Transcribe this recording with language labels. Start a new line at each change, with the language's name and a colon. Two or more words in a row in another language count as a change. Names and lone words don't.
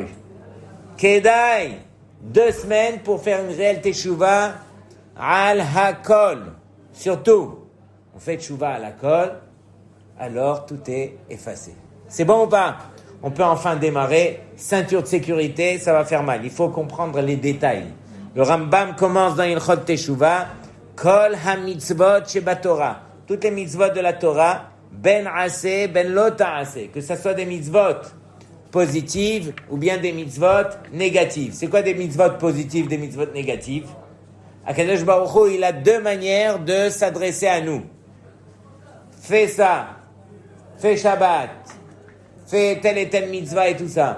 French: Kedai, 2 semaines pour faire une réelle
Hebrew: תשובה על הכל.
French: Surtout, on fait
Hebrew: תשובה על הכל,
French: alors tout est effacé. C'est bon ou pas? On peut enfin démarrer. Ceinture de sécurité, ça va faire mal. Il faut comprendre les détails. Le Rambam commence dans Ilchot Teshuva,
Hebrew: כל המצוות שבתורה.
French: Toutes les mitzvot de la Torah,
Hebrew: בין עשה בין לא תעשה.
French: Que ce soit des mitzvot positives ou bien des mitzvot négatives. C'est quoi des mitzvot positives, des mitzvot négatives?
Hebrew: הקדוש ברוך הוא,
French: il a 2 manières de s'adresser à nous. Fais ça, fais Shabbat, fais telle et telle mitzvah et tout ça.